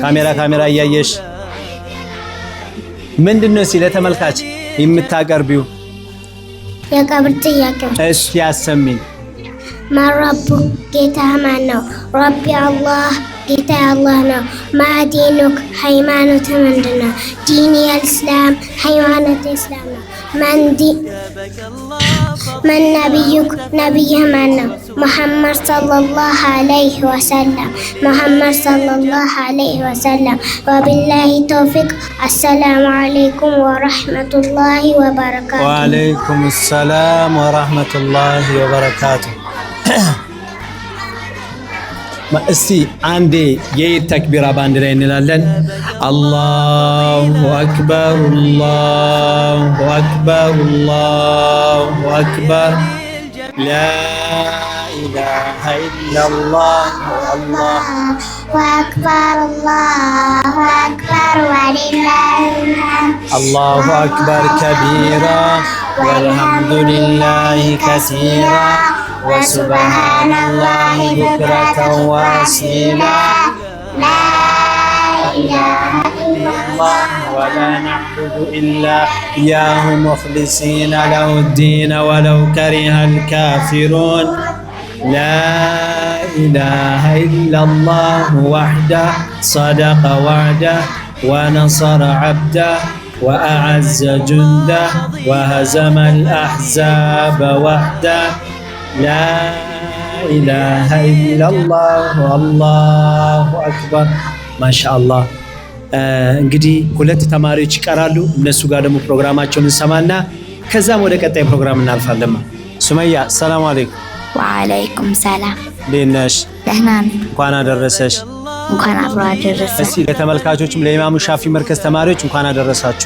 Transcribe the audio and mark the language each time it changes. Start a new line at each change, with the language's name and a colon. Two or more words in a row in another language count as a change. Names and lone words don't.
Amharic: ካሜራ እያየሽ ምንድነው ሲለ ተመልካች የምታቀርቢው የቀብር ጥያቄ? እስቲ ያሰሚኝ። ማረቡ ጌታ ማን ነው?
Arabic: ربي الله
Amharic: ጌታ አላህ ነው። ማዲኑክ ሃይማኖት ምንድነው?
Arabic: ديني الإسلام
Amharic: ሃይማኖት እስላም ነው።
Arabic: من نبيك نبي منا محمد صلى الله عليه وسلم محمد صلى الله عليه وسلم وبالله توفيق. السلام عليكم ورحمة الله وبركاته. وعليكم السلام ورحمة الله وبركاته.
Amharic: እስቲ አንዴ የኢድ ተክቢራ ባንድ ላይ እንላለን።
Arabic: الله أكبر الله أكبر الله أكبر لا إله إلا الله الله أكبر الله أكبر ولله الحمد الله أكبر كبيرا والحمد لله كثيرا وسبحان الله بكرة وأصيلا لا إله إلا الله ولا نعبد إلا إياه مخلصين له الدين ولو كره الكافرون لا إله إلا الله وحده صدق وعده ونصر عبده وأعز جنده وهزم الأحزاب وحده لا إله إلا الله والله أكبر ما شاء الله።
Amharic: እንግዲህ ሁለት ተማሪዎች ይቀራሉ። እነሱ ጋር ደግሞ ፕሮግራማቸውን እንሰማና ከዛም ወደ ቀጣይ ፕሮግራም እናልፋለን። ሱመያ
Arabic: سلام عليكم። وعليكم سلام።
Amharic: እንዴት ነሽ? ደህና ነኝ። እንኳን አደረሰሽ። እንኳን አብሮ አደረሰ። እስቲ ለተመልካቾችም ለኢማሙ ሻፊ መርከዝ ተማሪዎች እንኳን አደረሳችሁ።